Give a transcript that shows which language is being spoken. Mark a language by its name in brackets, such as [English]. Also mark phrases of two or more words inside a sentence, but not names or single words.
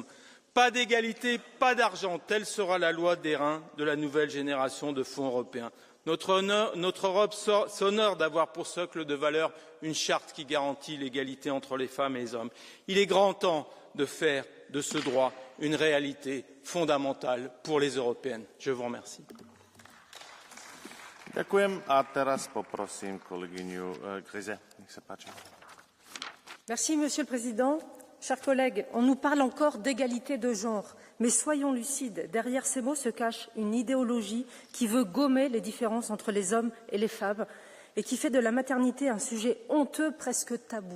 [French] Pas d'égalité, pas d'argent, telle sera la loi d'airain de la nouvelle génération de fonds européens. Notre Europe s'honore d'avoir pour socle de valeur une charte qui garantit l'égalité entre les femmes et les hommes. Il est grand temps de faire de ce droit une réalité fondamentale pour les Européennes. Je vous remercie. [Slovak] Ďakujem a teraz poprosím kolegyňu Grise. Nech sa páči. [French] Merci, Monsieur le Président. Chers collègues, on nous parle encore d'égalité de genre, mais soyons lucides, derrière ces mots se cache une idéologie qui veut gommer les différences entre les hommes et les femmes et qui fait de la maternité un sujet honteux, presque tabou.